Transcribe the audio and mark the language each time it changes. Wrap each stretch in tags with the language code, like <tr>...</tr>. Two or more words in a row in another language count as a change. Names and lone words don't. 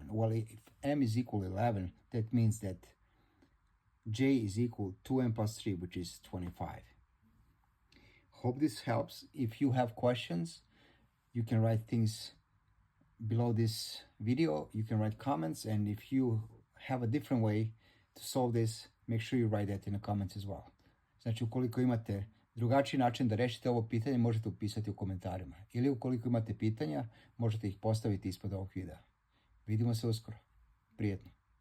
<en>Well, if m is equal 11, that means that j is equal 2m plus 3, which is 25. Hope this helps. If you have questions, you can write things below this video. You can write comments, and if you have a different way to solve this, make sure you write that in the comments as well.</en> <sr>Znači, ukoliko imate drugačiji način da rešite ovo pitanje, možete upisati u komentarima. Ili ukoliko imate pitanja, možete ih postaviti ispod ovog videa. Vidimo se uskoro. Prijetno.</sr>